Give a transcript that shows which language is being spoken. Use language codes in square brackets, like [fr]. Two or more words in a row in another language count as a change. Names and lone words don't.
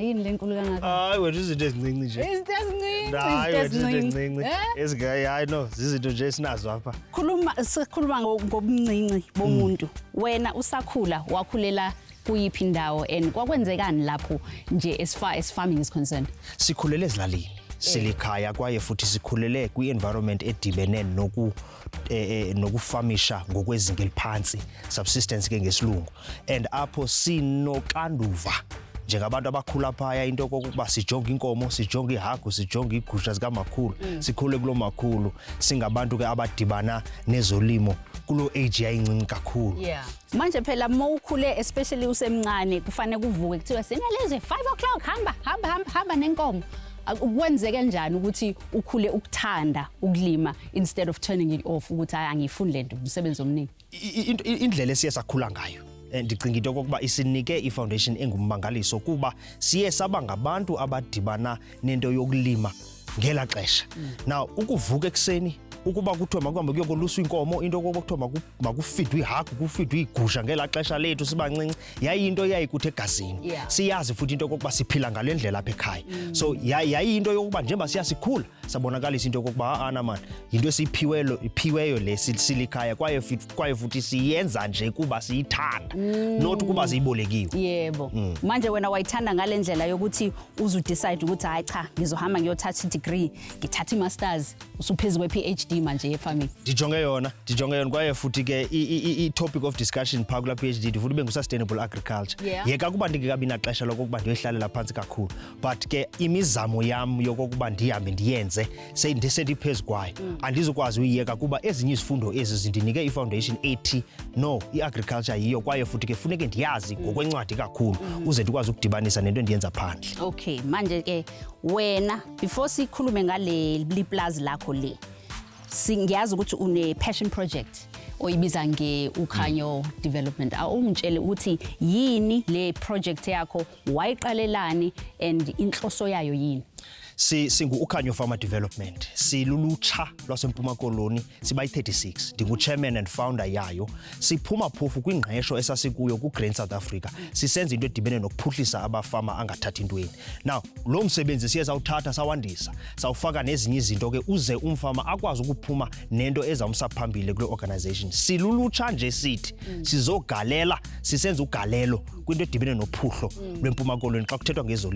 [zu] Yini lenkulu kangaka? [xh] Hayi wena izinto ezincinci nje. Izinto ezincinci. Hayi wena izinto ezincinci. Ezigayi hayi no, izinto nje esinazo apha. [zu] Sikhuluma ngobuncinci bomuntu. Wena usakhula wakhulela kuyiphi indawo and kwakwenzekani lapho nje [en] as far as farming is concerned? [xh] Sikhulele ezilalini. Silikhaya kwaye futhi sikhulele kwi-environment edibene nokufamisha ngokwezinga eliphansi, subsistence ke ngesilungu, and apho sinokanduva njengabantu abakhula phaya into okokuba sijonga inkomo, sijonga ihagu, sijonga igusha zikamakhulu, sikhule kulo makhulu, singabantu ke abadibana nezolimo kulo age yayincinci kakhulu. Yeah. [zu] Manje phela mawukhule especially usemncane kufanele kuvuke kuthiwa Sinelizwe 5 o'clock hamba nenkomo. Kwenzeke kanjani ukuthi ukhule ukuthanda ukulima [en] instead of turning it off [zu] ukuthi angifuni lento umsebenzi omningi? [xh] Indlela esiye sakhula ngayo ndicinga into okokuba isinike ifoundation engummangaliso kuba siye saba ngabantu abadibana nento yokulima ngela xesha. Now ukuvuka ekseni ukuba kuthiwa makuhambe kuyokoluswa inkomo, into okokuthiwa makufidwe ihagu, kufidwe igusha ngela xesha lethu sibancinci yayinto yayikuthe egazini. Siyazi futhi into okokuba siphila ngale ndlela apha ekhaya. So yayinto yokuba njengoba siyasikhula sabonakalisa into okokuba ana man into esiphiweyo le silikhaya kwaye futhi siyenza nje kuba siyithanda not kuba siyibolekiwe. Yebo. [zu] Manje wena wayithanda ngale ndlela yokuthi uzudecide ukuthi hayi cha ngizohamba ngiyothatha i-degree, ngithatha i-masters usuphezulu kwe-PhD manje ye-farming. [xh] Ndijonge yona kwaye futhi ke i- [en] topic of discussion [xh] phakathi kula PhD ndifuthi ube ngu- [en] sustainable agriculture. [xh] Yeka kuba ndingekabi naxesha lokuba ndiyohlalela phansi kakhulu, but ke imizamo yam yokokuba ndihambe ndiyenze sendiphezu kwayo andizokwazi uyiyeka kuba ezinye izifundo ezi zindinike ifoundation ethi no, i-agriculture yiyo kwaye futhi ke funeke ndiyazi ngokwencwadi kakhulu uze ndikwazi ukudibanisa nento endiyenza phandle. Okay, [zu] manje ke wena before sikhulume ngale liplazi lakho le singiyazi ukuthi une [en] passion project [zu] oyibiza nge-Ukhanyo development. Awungitshele ukuthi yini le project yakho, wayiqalelani and inhloso yayo yini? [xh] Singu-Ukhanyo Farmer Development, silulutsha lwaseMpuma Koloni, sibayi-36, ndingu-chairman and founder yayo. Siphuma phofu kwingqesho esasikuyo ku-Grain South Africa, sisenza into edibene nokuphuhlisa abafama angathathi ntweni. Now lo msebenzi siye sawuthatha sawandisa, sawufaka nezinye izinto ke uze umfama akwazi ukuphuma nento ezamsa phambili kule organization. Silulutsha nje sithi sizogalela, sisenza ugalelo kwinto edibene nophuhlo lweMpuma Koloni xa kuthethwa ngezolimo.